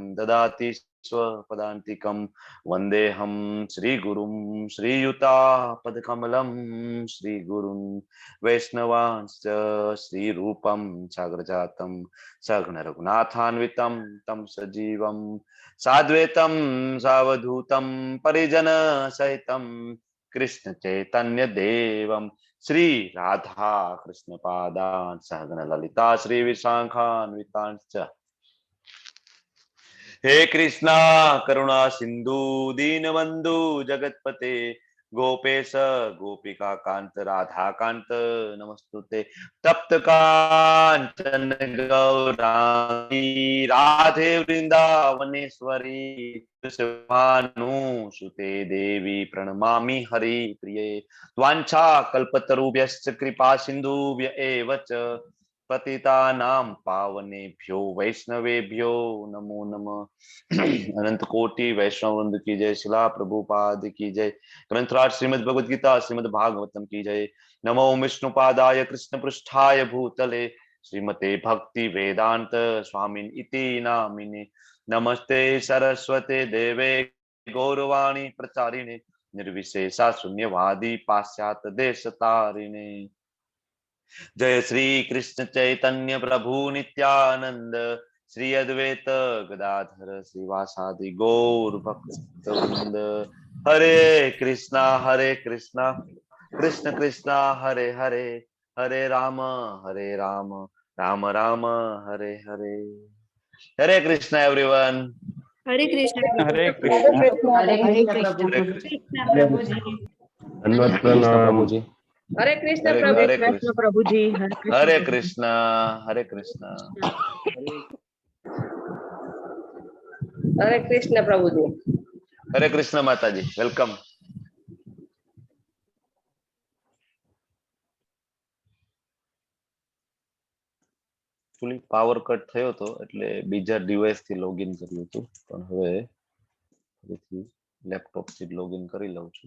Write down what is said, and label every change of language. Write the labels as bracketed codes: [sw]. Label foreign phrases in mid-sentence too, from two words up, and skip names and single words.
[sa] દદાતિ સ્વપદાન્તિકમ વંદેહમ શ્રી ગુરુમ શ્રીયુતાપદકમલમ શ્રી ગુરુમ વૈષ્ણવાંશ્ચ શ્રી રૂપમ સાગ્રજાતમ સઘ્ન રઘુનાથાન્વિતમ તમ સજીવમ સાદ્વૈતમ સાવધૂતમ પરિજન સહિતમ કૃષ્ણ ચૈતન્ય દેવમ શ્રી રાધા કૃષ્ણ પાદાન સહગણ લલિતા શ્રી વિશાખાન્વિતાંશ્ચ. હે કૃષ્ણ કરુણા સિંધુ દીનબંધુ જગતપતે गोपेश गोपिका कांत राधा कांत नमस्तुते. तप्त कांचन गौरांगी राधे वृंदावनेश्वरी भानुसुते देवी प्रणमामि हरि प्रिये. वांछा कल्पतरुभ्यश्च कृपा सिंधुभ्य एव च पतितानां पावनेभ्यो वैष्णवेभ्यो नमो नमः. अनंत कोटि वैष्णव वृंद की जय. शिला प्रभुपाद की जय. ग्रंथराज श्रीमद् भगवद गीता श्रीमद् भागवतम की जय. नमो विष्णुपादाय कृष्ण पृष्ठाय भूतले श्रीमते भक्ति वेदांत स्वामिन इति नामिने. नमस्ते सरस्वते देवे गौरवाणी प्रचारिणे निर्विशेषा शून्यवादी पाश्चात्य देशतारिणे. जय श्री कृष्ण चैतन्य प्रभु नित्यानंद श्री अद्वैत गदाधर श्रीवासादि गौर भक्तवृंद. हरे कृष्णा कृष्ण कृष्णा हरे हरे हरे राम राम राम हरे हरे. [hi] हरे कृष्णा एवरीवन. हरे कृष्ण हरे कृष्ण हरे कृष्ण प्रभुजी. धन्यवाद प्रभुजी. हरे कृष्ण हरे प्रभु. कृष्ण प्रभुजी. हरे कृष्णा हरे कृष्णा. हरे कृष्ण प्रभुजी. हरे कृष्ण माताजी. वेलकम. [gu] ફુલી [en] power cut [gu] થયો હતો એટલે બીજા ડિવાઇસ થી લોગિન કર્યું હતું, પણ હવે ફરીથી લેપટોપ થી લોગિન કરી લઉં છું.